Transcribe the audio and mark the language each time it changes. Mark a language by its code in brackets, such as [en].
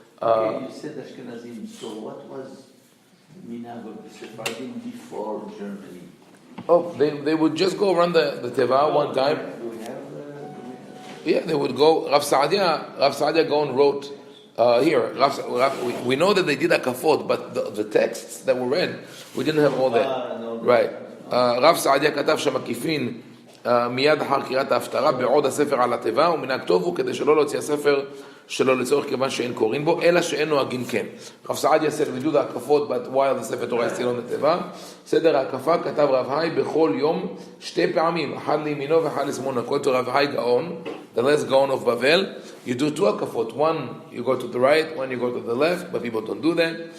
[en] Okay, you said Ashkenazim. So what was the minhag of the Sephardim before Germany? Oh, they would just go around the Teva one time. Do we have? Yeah, they would go. Rav Saadia go and wrote here. We know that they did Akafot, but the texts that were read, we didn't have all that. No. Right. [he] רב סעדיה כתב שם מקיפין מיד אחר קריאת ההפטרה בעוד הספר על התיבה, ומנהג טוב הוא כדי שלא להוציא הספר שלא לצורך כיוון שאין קוראים בו, אלא שאין נוהגים כן. [en] רב סעדיה said we do the הקפות, but while the ספר תורה is still on the תיבה. [he] סדר ההקפה כתב רב היי בכל יום 2 פעמים, אחד לימינו ואחד לשמאלו. [en] according to רב היי גאון, the last גאון of בבל, you do 2 הקפות, one you go to the right, one you go to the left, but people don't do that.